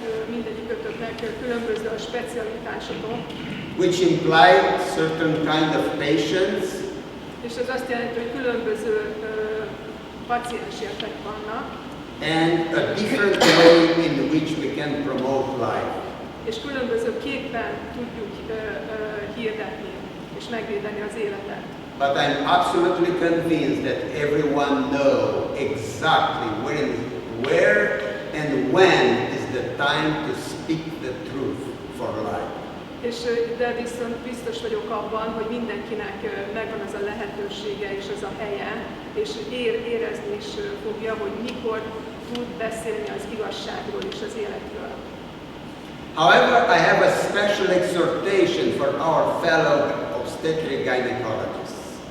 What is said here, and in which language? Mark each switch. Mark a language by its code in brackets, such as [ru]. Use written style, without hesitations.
[hu] Mindegyikötöknek különböző a specialitásotok, [en] which imply certain kind of patients, [hu] és ez azt jelenti, hogy különböző paciensértek vannak, [en] and a different way in which we can promote life. [hu] És különbözőképpen tudjuk hirdetni és megvédeni az életet. [en] But I'm absolutely convinced that everyone knows exactly where and when is the time to speak the truth for life. [hu] De viszont biztos vagyok abban, hogy mindenkinek megvan az a lehetősége és az a helye, és érezni is fogja, hogy mikor tud beszélni az igazságról és az életről. [en] However, I have a special exhortation for our fellow obstetric gynecologists.